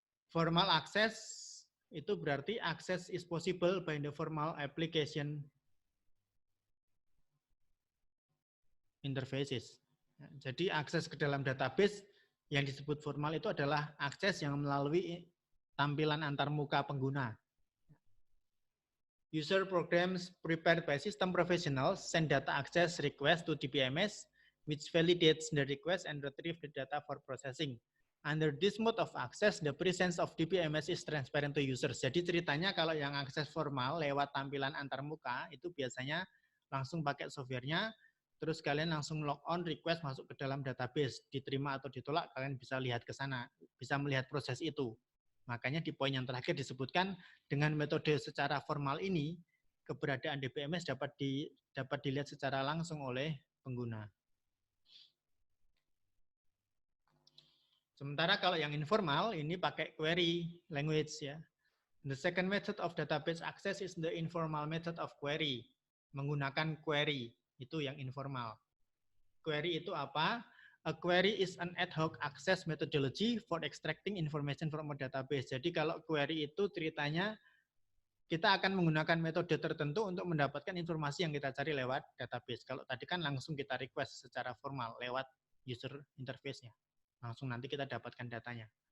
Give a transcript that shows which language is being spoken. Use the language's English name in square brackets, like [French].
[English] Formal access [Indonesian] itu berarti [English] access is possible by the formal application interfaces. [Indonesian] Jadi akses ke dalam database yang disebut formal itu adalah akses yang melalui tampilan antarmuka pengguna. [English] User programs prepared by system professionals send data access request to DBMS, which validates the request and retrieve the data for processing. Under this mode of access, the presence of DBMS is transparent to users. [Indonesian] Jadi ceritanya kalau yang akses formal lewat tampilan antarmuka itu biasanya langsung pakai softwarenya, terus kalian langsung log on request masuk ke dalam database, diterima atau ditolak kalian bisa lihat ke sana, bisa melihat proses itu. Makanya di poin yang terakhir disebutkan dengan metode secara formal ini keberadaan DBMS dapat dilihat secara langsung oleh pengguna. Sementara kalau yang informal ini pakai query language ya. [English] The second method of database access is the informal method of query. [Indonesian] Menggunakan query, itu yang informal. Query itu apa? [English] A query is an ad hoc access methodology for extracting information from a database. [Indonesian] Jadi kalau query itu ceritanya kita akan menggunakan metode tertentu untuk mendapatkan informasi yang kita cari lewat database. Kalau tadi kan langsung kita request secara formal lewat user interface-nya. Langsung nanti kita dapatkan datanya.